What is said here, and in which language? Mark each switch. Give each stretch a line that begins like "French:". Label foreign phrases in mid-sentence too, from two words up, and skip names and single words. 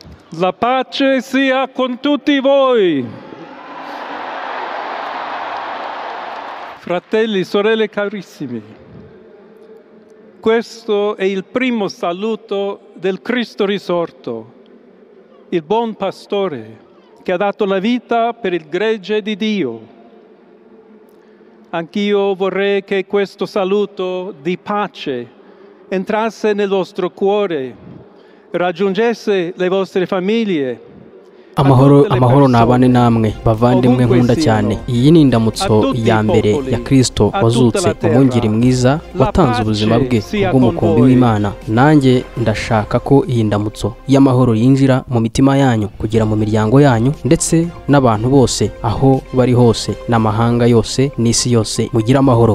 Italian: La pace sia con tutti voi. Fratelli, sorelle carissimi, questo è il primo saluto del Cristo risorto, il buon pastore che ha dato la vita per il gregge di Dio. Anch'io vorrei che questo saluto di pace entrasse nel vostro cuore, raggiungesse le vostre famiglie.
Kinyarwanda: Amahoro nabane namwe bavandimwe nkunda cyane. Iyi ni indamutso ya mbere ya Kristo wazutse, umwungeri mwiza watanze ubuzima bwe bw'umukumbi w'Imana. Nanjye ndashaka ko iyi ndamutso y'amahoro yinjira mu mitima yanyu, kugira mu miryango yanyu, ndetse n'abantu bose aho bari hose, n'amahanga yose n'isi yose mugira amahoro.